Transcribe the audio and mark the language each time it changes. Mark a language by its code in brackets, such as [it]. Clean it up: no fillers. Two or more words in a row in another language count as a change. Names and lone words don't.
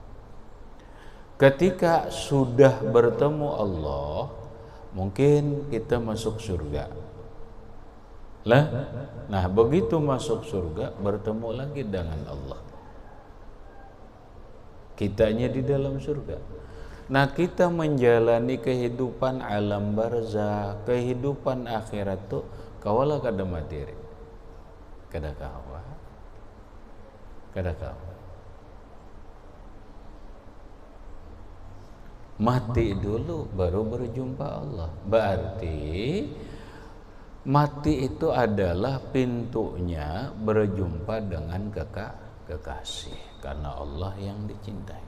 [id] Ketika sudah bertemu Allah, mungkin kita masuk surga lah. Nah, begitu masuk surga, bertemu lagi dengan Allah, kitanya di dalam surga. [bjn] Nah, kita menjalani kehidupan alam barzah, kehidupan akhirat tuh kawala kada materi, kada kawa. [id] Mati dulu baru berjumpa Allah. Berarti mati itu adalah pintunya berjumpa dengan kekasih, karena Allah yang dicintai.